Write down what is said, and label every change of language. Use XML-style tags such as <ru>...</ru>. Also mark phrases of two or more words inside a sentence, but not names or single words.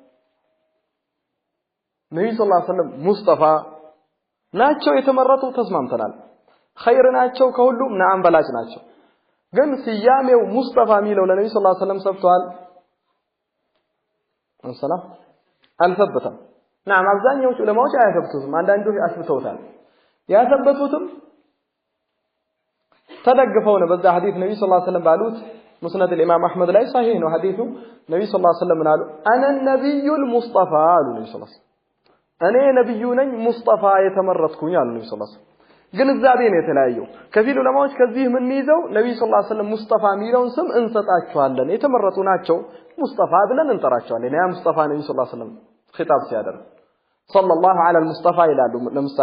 <am>ነብዩ</am> <ar>صلى الله عليه وسلم</ar> <am>ሙስጠፋ ናቸው የተመረጡ ተስማምተናል خير ናቸው ከሁሉም ናም በላጭ ናቸው ግን ሲያሜው ሙስጠፋ የሚለው ለነብዩ</am> <ar>صلى الله عليه وسلم</ar> <am>ሰብቷል ሰላም አልሰበተም ናም አብዛኛው ዑለማዎች አያሰብቱትም አንዳንዶች አስብተውታል ያሰበቱትም ተደግፈው ነው በዛ ሐዲስ ነብዩ</am> <ar>صلى الله عليه وسلم</ar> <am>ባሉት مسند الامام احمد ላይ صحيح ነው ሐዲሱ ነብዩ</am> <ar>صلى الله عليه وسلم</ar> <am>አሉ</am> <ar>انا النبي المصطفى</ar> <am>አሉ ነብዩ</am> <ar>صلى الله عليه وسلم</ar> <am>እኔ ነብዩ ነኝ ሙስጠፋ የተመረጥኩኝ አሉ ነብዩ</am> <ar>صلى الله عليه</ar> <am>ወሰለም ግንዛቤ ነው የተለያየው ከፊል ዑለማዎች ከዚህ ምን ይዘው ነብዩ</am> <ar>صلى الله عليه وسلم</ar> <am>ሙስጠፋ የሚለውን ስም እንሰጣቸዋለን የተመረጡ ናቸው ሙስጠፋ ብለን እንጠራቸዋለን</am> <ar>يا مصطفى</ar> <am>ነብዩ</am> <ar>صلى الله عليه وسلم</ar> <am>ኺጣብ ሲያደርግ</am> <ar>صلى الله على مصطفى</ar> <am>ይላሉ ለምሳሌ</am>